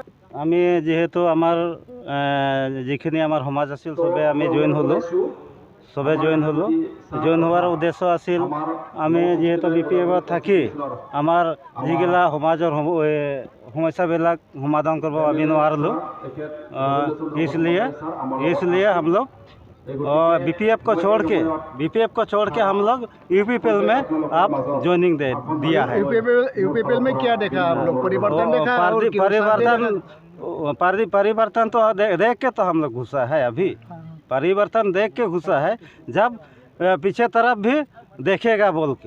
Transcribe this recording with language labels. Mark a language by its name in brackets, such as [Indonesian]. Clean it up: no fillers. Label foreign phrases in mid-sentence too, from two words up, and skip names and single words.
[Assamese] আমি যেহেতু আমাৰ যিখিনি আমাৰ সমাজ আছিল সবে আমি জইন হ'লোঁ জইন হোৱাৰ উদ্দেশ্য আছিল আমি যেহেতু BPFত থাকি আমাৰ যিগিলা সমাজৰ সমস্যাবিলাক সমাধান কৰিব আমি নোৱাৰিলোঁ [Hindi] इसलिए हम लोग BPF को छोड़ के हम लोग UPPL में आप ज्वाइनिंग दिया है UPPL में क्या देखा आप लोग परिवर्तन देखा परिवर्तन तो देख के तो हम लोग घुसा है अभी परिवर्तन देख के घुसा है जब पीछे तरफ भी देखेगा बोल के